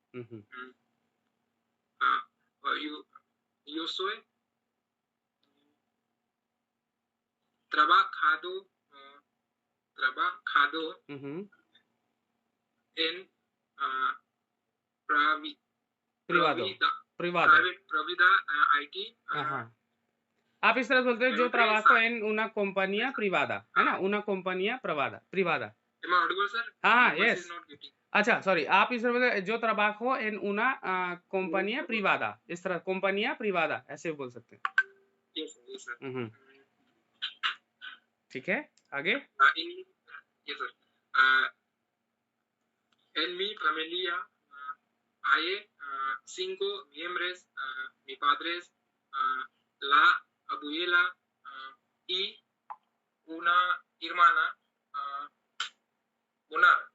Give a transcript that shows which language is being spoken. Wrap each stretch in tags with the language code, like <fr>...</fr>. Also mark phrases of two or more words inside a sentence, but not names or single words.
<es>Yo soy trabajado en privada IT.</es> <hi>आप इस तरह बोलते हैं जो</hi> <es>trabajo en una compañía privada,</es> <hi>है ना?</hi> <es>Una compañía privada.</es> <en>Am I audible, sir?</en> <hi>हाँ, yes. अच्छा, सॉरी, आप इस तरह बोलते हैं जो</hi> <es>trabajo en una compañía privada,</es> <hi>इस तरह</hi> <es>compañía privada</es> <hi>ऐसे बोल सकते हैं।</hi> <en>Yes, sir.</en> <hi>ठीक है, आगे?</hi> <en>Yes, sir.</en> <es>En mi familia hay 5 miembros, mi padre, la abuela y una hermana, una.</es>